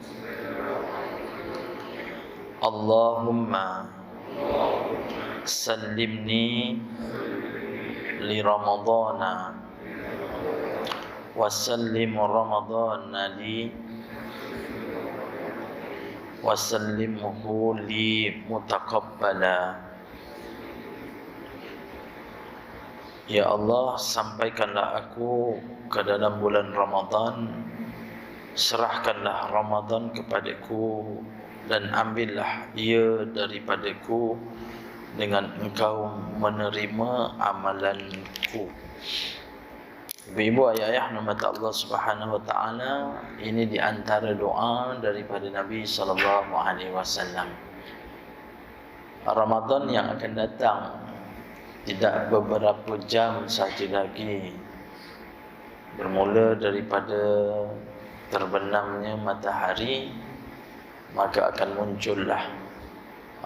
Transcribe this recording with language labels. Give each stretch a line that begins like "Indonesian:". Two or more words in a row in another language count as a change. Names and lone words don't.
Arabic: اللهم سلمني لرمضان وسلم رمضان لي وسلمه لي متقبلا.
Malay: Ya Allah, sampaikanlah aku ke dalam bulan Ramadan, serahkanlah Ramadan kepadaku dan ambillah ia daripadaku dengan Engkau menerima amalanku. Ibu-ibu, ayah-ayah rahmat Allah
Arabic: سبحانه وتعالى,
Malay: ini di antara doa daripada Nabi
Arabic: صلى الله عليه وسلم.
Malay: Ramadan yang akan datang tidak beberapa jam saja lagi, bermula daripada terbenamnya matahari, maka akan muncullah Ramadan.